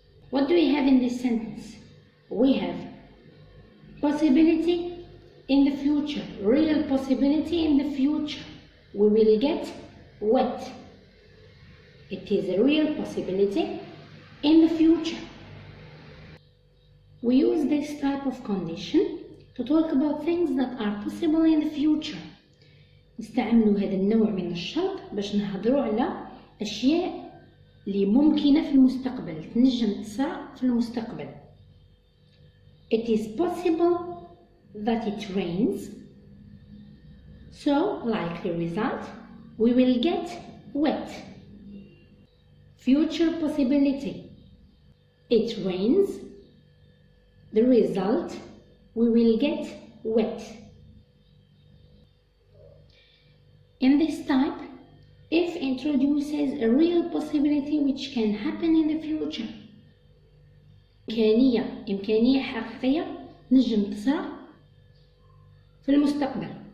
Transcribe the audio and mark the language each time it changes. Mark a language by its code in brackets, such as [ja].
[en] What do we have in this sentence? We have possibility in the future, real possibility in the future. We will get wet. It is a real possibility in the future. We use this type of condition to talk about things that are possible in the future. [ar] نستعملوا هذا النوع من الشرط باش نهضروا على أشياء اللي ممكنة في المستقبل، تنجم تصرا في المستقبل. [en] It is possible that it rains, so likely result, we will get wet. Future possibility: it rains, the result, we will get wet. In this type, if introduces a real possibility which can happen in the future. [ar] إمكانية حقيقية نجم تصرى في المستقبل.